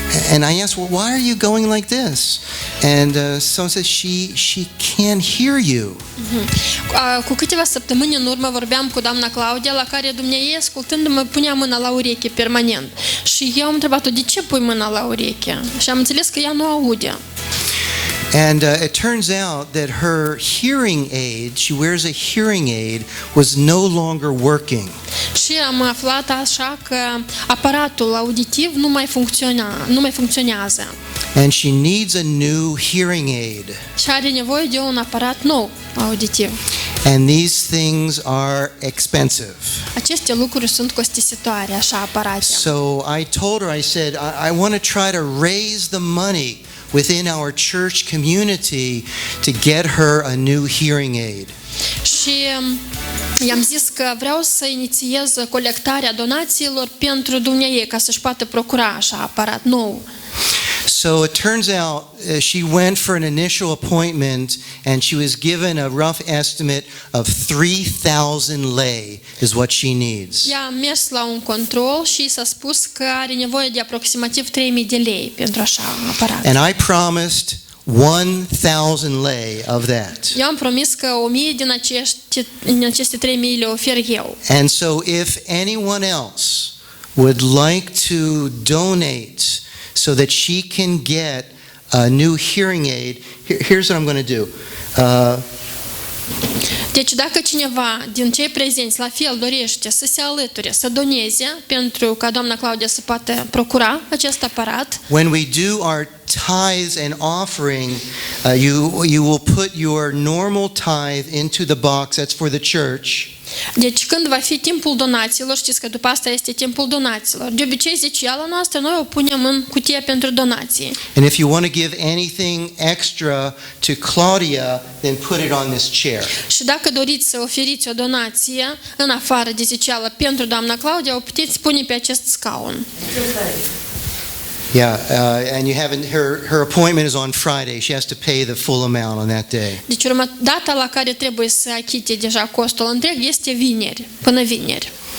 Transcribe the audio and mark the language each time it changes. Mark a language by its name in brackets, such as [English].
[English] And I asked, well, why are you going like this? And someone said she can't hear you. [Romanian] Cu câteva săptămâni în urmă vorbeam cu doamna Claudia, la care dumneavoastră, ascultându-mă, punea mâna la ureche permanent. Și eu am întrebat-o, de ce pui mâna la ureche? Și am înțeles că ea nu aude. [English] And it turns out that her hearing aid, she wears a hearing aid, was no longer working. [Romanian] Și am aflat așa că aparatul auditiv nu mai funcționează. [English] And she needs a new hearing aid. [Romanian] Și are nevoie de un aparat nou auditiv. [English] And these things are expensive. [Romanian] Aceste lucruri sunt costisitoare, așa aparate. [English] So I told her, I said, I want to try to raise the money within our church community to get her a new hearing aid. [Romanian] Și i-am zis că vreau să inițiez colectarea donațiilor pentru dumneavoastră ca să-și poată procura așa aparat nou. [English] So it turns out she went for an initial appointment and she was given a rough estimate of 3,000 lei is what she needs. [Romanian] Ea a mers la un control și s-a spus că are nevoie de aproximativ 3.000 de lei pentru așa un aparat. [English] And I promised 1,000 lei of that. [Romanian] Eu am promis că 1.000 din aceste 3.000 le ofer eu. [English] And so if anyone else would like to donate so that she can get a new hearing aid, here's what I'm going to do. [Romanian] Deci dacă cineva din cei prezenți la fel dorește să se alăture, să doneze pentru ca doamna Claudia să poată procura acest aparat. [English] When we do our tithes and offering, you will put your normal tithe into the box that's for the church. [Romanian] Deci când va fi timpul donațiilor, știți că după asta este timpul donațiilor. De obicei zeciala noastră noi o punem în cutie pentru donații. [English] And if you want to give anything extra to Claudia, then put it on this chair. [Romanian] Și dacă doriți să oferiți o donație în afară de zecială pentru doamna Claudia, o puteți pune pe acest scaun. [English] Yeah, and you haven't. Her appointment is on Friday. She has to pay the full amount on that day. [Romanian] Deci data la care trebuie să achite deja costul întreg este vineri, până vineri.